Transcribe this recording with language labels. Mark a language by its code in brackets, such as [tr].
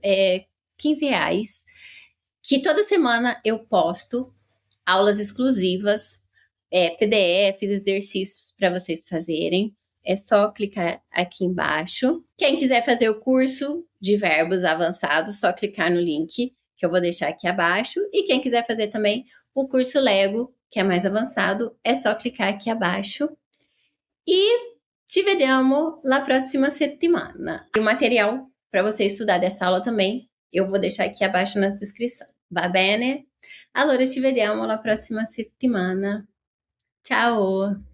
[pt] É R$15, que toda semana eu posto aulas exclusivas, PDFs, exercícios para vocês fazerem. é só clicar aqui embaixo. Quem quiser fazer o curso de verbos avançados, só clicar no link que eu vou deixar aqui abaixo. E quem quiser fazer também o curso Lego, que é mais avançado, é só clicar aqui abaixo. [it] E ci vediamo la prossima settimana. [pt] E o material para você estudar dessa aula também, eu vou deixar aqui abaixo na descrição. [it] Va bene? Allora ci vediamo la prossima settimana. Ciao!